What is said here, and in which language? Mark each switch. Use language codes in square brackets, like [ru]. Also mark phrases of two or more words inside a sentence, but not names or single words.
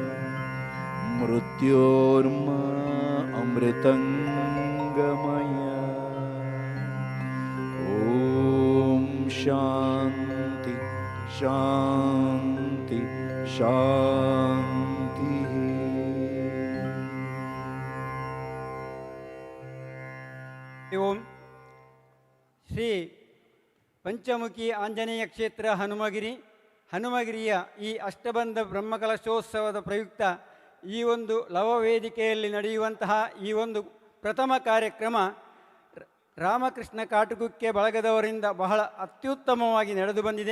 [sa] मृत्योर्मा अमृतंगमय ओम शांति शांति शांति [kn] ಓಂ ಶ್ರೀ ಪಂಚಮುಖಿ ಆಂಜನೇಯ ಕ್ಷೇತ್ರ ಹನುಮಗಿರಿಯ ಈ ಅಷ್ಟಬಂಧ ಬ್ರಹ್ಮಕಲಶೋತ್ಸವದ ಪ್ರಯುಕ್ತ ಈ ಒಂದು ಲವವೇದಿಕೆಯಲ್ಲಿ ನಡೆಯುವಂತಹ ಈ ಒಂದು ಪ್ರಥಮ ಕಾರ್ಯಕ್ರಮ ರಾಮಕೃಷ್ಣ ಕಾಟುಗುಕ್ಕೆ ಬಳಗದವರಿಂದ ಬಹಳ ಅತ್ಯುತ್ತಮವಾಗಿ ನಡೆದು ಬಂದಿದೆ.